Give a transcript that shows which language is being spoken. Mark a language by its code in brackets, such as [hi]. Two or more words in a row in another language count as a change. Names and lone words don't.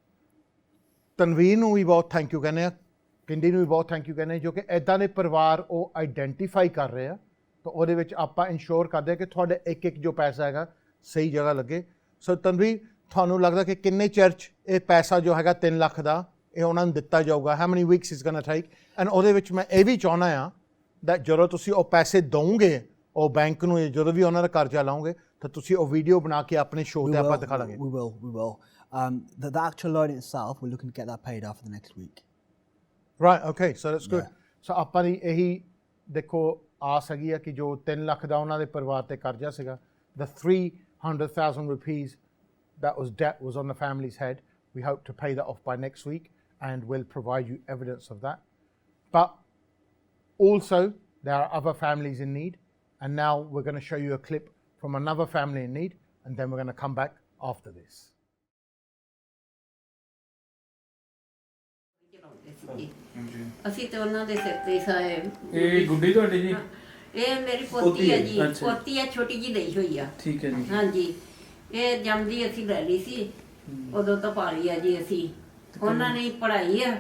[pa] ਤਨਵੀਰ ਨੂੰ ਵੀ ਬਹੁਤ [en] thank you [pa] ਕਹਿੰਦੇ ਆ ਪਿੰਡੀ ਨੂੰ ਵੀ ਬਹੁਤ [en] thank you [pa] ਕਹਿੰਦੇ ਜੋ ਕਿ ਇੱਦਾਂ ਦੇ ਪਰਿਵਾਰ ਉਹ ਆਈਡੈਂਟੀਫਾਈ ਕਰ ਰਹੇ ਆ ਤਾਂ ਉਹਦੇ ਵਿੱਚ ਆਪਾਂ ਇਨਸ਼ੋਰ ਕਰਦੇ ਕਿ ਤੁਹਾਡੇ ਇੱਕ ਇੱਕ ਜੋ ਪੈਸਾ ਹੈਗਾ ਸਹੀ ਜਗ੍ਹਾ ਲੱਗੇ ਸੋ ਤਨਵੀਰ ਤੁਹਾਨੂੰ ਲੱਗਦਾ ਕਿ ਕਿੰਨੇ ਚਿਰ 'ਚ ਇਹ ਪੈਸਾ ਜੋ ਹੈਗਾ 3 ਲੱਖ ਦਾ ਇਹ ਉਹਨਾਂ ਨੂੰ ਦਿੱਤਾ ਜਾਊਗਾ [en] how many weeks is gonna take [pa] ਐਂਡ ਉਹਦੇ ਵਿੱਚ ਮੈਂ ਇਹ ਵੀ ਚਾਹੁੰਦਾ ਆ ਦੈਟ ਜਦੋਂ ਤੁਸੀਂ ਉਹ ਪੈਸੇ ਦਓਗੇ ਉਹ ਬੈਂਕ ਨੂੰ ਜਦੋਂ ਵੀ ਉਹਨਾਂ ਦਾ ਕਰਜ਼ਾ ਲਾਓਗੇ ਤਾਂ ਤੁਸੀਂ ਉਹ ਵੀਡੀਓ ਬਣਾ ਕੇ ਆਪਣੇ ਸ਼ੋਅ 'ਤੇ ਆਪਾਂ ਦਿਖਾ ਲਾਂਗੇ [en] We will. The actual loan itself, we're looking to get that paid off for the next week. Right, okay, so that's good. [pa] So ਆਪਾਂ ਦੀ ਇਹੀ ਦੇਖੋ ਆਸ ਹੈਗੀ ਆ ਕਿ ਜੋ 3 ਲੱਖ ਦਾ ਉਹਨਾਂ ਦੇ ਪਰਿਵਾਰ ਤੇ ਕਰਜ਼ਾ ਸੀਗਾ [en] the 300,000 rupees that was debt was on the family's head. We hope to pay that off by next week and we'll provide you evidence of that. But also there are other families in need and now we're going to show you a clip from another family in need and then we're going to come back after this. [pa] ਅਸੀਂ ਤੇ ਉਹਨਾਂ ਦੇ ਸਿਰ ਤੇ ਸਾਏ ਇਹ ਗੁੱਡੀ ਤੁਹਾਡੀ ਜੀ ਇਹ ਮੇਰੀ ਪੋਤੀ ਹੈ ਜੀ ਪੋਤੀ ਹੈ ਛੋਟੀ ਜੀ ਲਈ ਹੋਈ ਆ ਠੀਕ ਹੈ ਜੀ ਹਾਂਜੀ ਇਹ ਜੰਮਦੀ ਅਸੀਂ ਲੈ ਲਈ ਸੀ ਉਦੋਂ ਤਾਂ ਪਾਲੀ ਆ ਜੀ ਅਸੀਂ ਉਹਨਾਂ ਨੇ ਪੜ੍ਹਾਈ ਆ